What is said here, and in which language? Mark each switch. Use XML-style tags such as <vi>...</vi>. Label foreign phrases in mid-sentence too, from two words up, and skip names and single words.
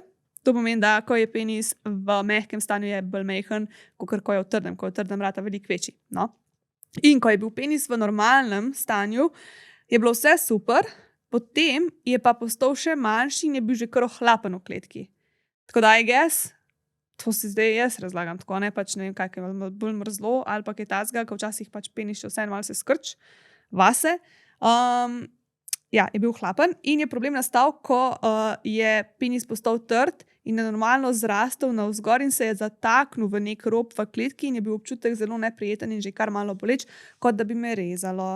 <sl>To pomeni, da ko je penis v mehkem stanju, je bolj mehen, kot ko je v trdem rata veliko večji. No? In ko je bil penis v normalnem stanju, je bilo vse super, potem je pa postal še manjši in je bil že kar ohlapen v kletki. Tako da,</sl> <en>I guess,</en> <sl>to si zdaj jaz razlagam tako, ne pač ne vem, kaj je bolj mrzlo ali pa kaj tazga, ko včasih pač penis še vseeno malo se skrč vase. Ja, je bil hlapen in je problem nastal, ko je penis postal trd in je normalno zrastel navzgor in se je zataknil v nek rob v kletki in je bil občutek zelo neprijeten in že kar malo boleč, kot da bi me rezalo.</sl>